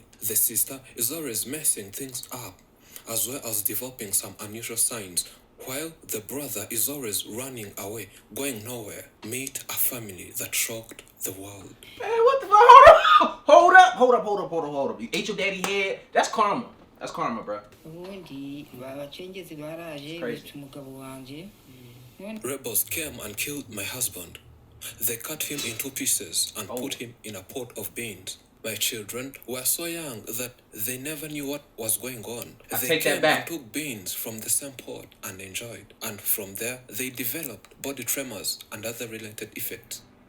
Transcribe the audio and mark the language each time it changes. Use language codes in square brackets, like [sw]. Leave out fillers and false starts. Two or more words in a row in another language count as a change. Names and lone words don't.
[en] The sister is always messing things up, as well as developing some unusual signs, while the brother is always running away, going nowhere. Meet a family that shocked the world. Man, what the fuck? Hold up. You ate your daddy head? That's karma. That's karma, bro. [rn] Ubundi babacengezi baraje bica umugabo wanje. [en] Rebels came and killed my husband. They cut him into pieces and put him in a pot of beans. My children were so young that they never knew what was going on. They came and took beans from the same pot and enjoyed. And from there, they developed body tremors and other related effects.